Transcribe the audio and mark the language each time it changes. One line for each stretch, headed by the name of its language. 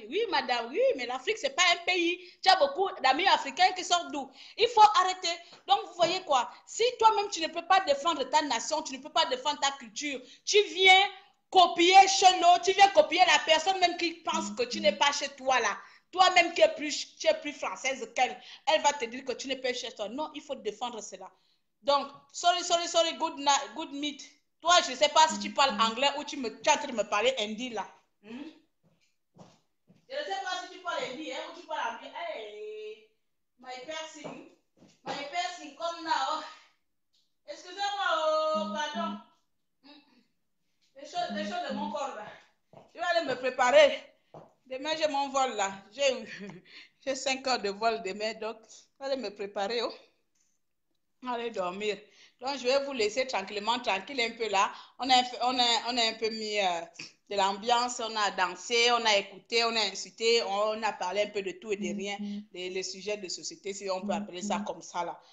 French: Oui, madame, oui, mais l'Afrique, ce n'est pas un pays. Tu as beaucoup d'amis africains qui sortent d'où? Il faut arrêter. Donc, vous voyez quoi? Si toi-même, tu ne peux pas défendre ta nation, tu ne peux pas défendre ta culture, tu viens copier chez l'autre, tu viens copier la personne même qui pense que tu n'es pas chez toi là. Toi-même qui es plus française qu'elle, elle va te dire que tu n'es pas chez toi. Non, il faut défendre cela.
English: Donc, sorry, good night, good meet.
French: Toi, je ne sais pas si tu parles anglais ou tu es en train de me parler hindi là. Je ne sais pas si tu parles hindi ou tu parles anglais.
English: Hey, my piercing, come now.
French: Excusez-moi, oh, pardon. Les choses de mon corps là. Je vais aller me préparer. Demain, j'ai mon vol là. J'ai 5 heures de vol demain, donc je vais aller me préparer. Oh. Aller dormir. Donc, je vais vous laisser tranquille un peu là. On a un peu mis de l'ambiance, on a dansé, on a écouté, on a insulté, on a parlé un peu de tout et de rien, les sujets de société, si on peut appeler ça comme ça là.